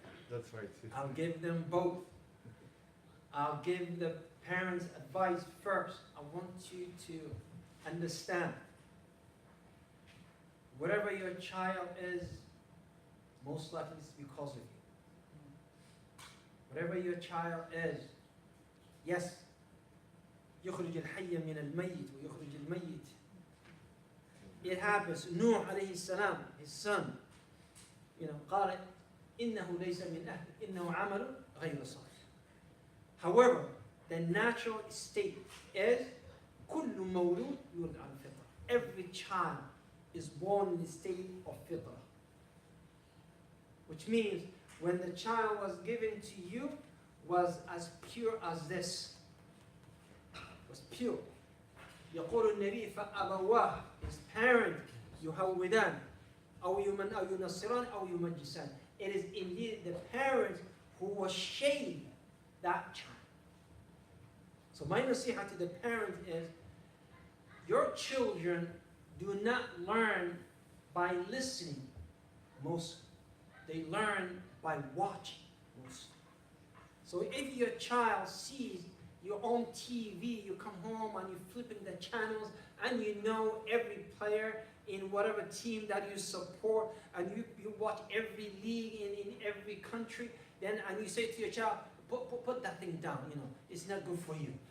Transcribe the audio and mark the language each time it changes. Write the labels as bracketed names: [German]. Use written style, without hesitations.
[English] That's right. I'll give them both. I'll give the parents advice first. I want you to understand. Whatever your child is, most likely it's because of you. Whatever your child is, yes, [Arabic] يخرج الحي من الميت ويخرج الميت. [English] It happens. [Arabic] Nuh alayhi salam, [English] his son, [Arabic] قال إنه ليس من أهل إنه عمل غير صالح. [English] However, the natural state is [Arabic] كل مولود يولد على الفطرة. [English] Every child is born in the state of fitra. Which means when the child was given to you was as pure as this. Was pure. [Arabic] يقول النبي فأبواه, [English] his parent [Arabic] يهودان أو ينصران أو يمجسان. [English] It is indeed the parent who was shaped that child. So my nasiha to the parent is, your children do not learn by listening most. They learn by watching most. So if your child sees your own TV, you come home and you're flipping the channels and you know every player in whatever team that you support, and you watch every league in every country, and you say to your child, put that thing down, it's not good for you.